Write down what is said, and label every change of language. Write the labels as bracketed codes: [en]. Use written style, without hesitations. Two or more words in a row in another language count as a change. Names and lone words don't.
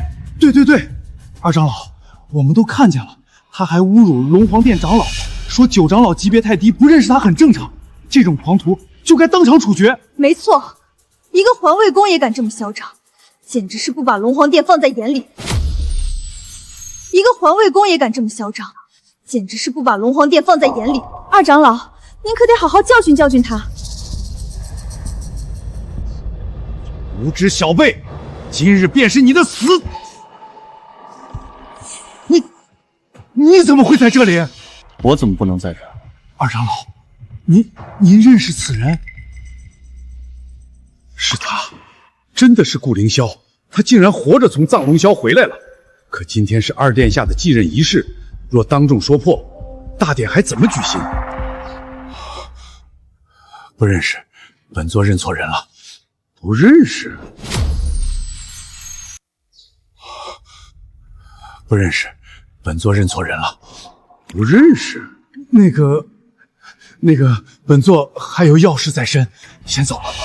[zh] 對，二長老，我們都看見了，他還侮辱龍皇殿長老，說9長老級別太低，不認識他很正常。這種狂徒就該當場處決。沒錯，一個環衛工也敢這麼囂張，簡直是不把龍皇殿放在眼裡。一個環衛工也敢這麼囂張，簡直是不把龍皇殿放在眼裡。二長老，您可得好好教訓教训他。无知小辈，今日便是你的死！你怎麼會在這裡？我怎麼不能在這兒？二長老，您認識此人？是他，真的是顧凌霄，他竟然活着從藏龍霄回来了。可今天是二殿下的继任儀式，若當众說破，大典還怎麼舉行？不認識，本座認錯人了。不認識，不認識，本座認錯人了。不認識，那個，本座還有要事在身，先走了。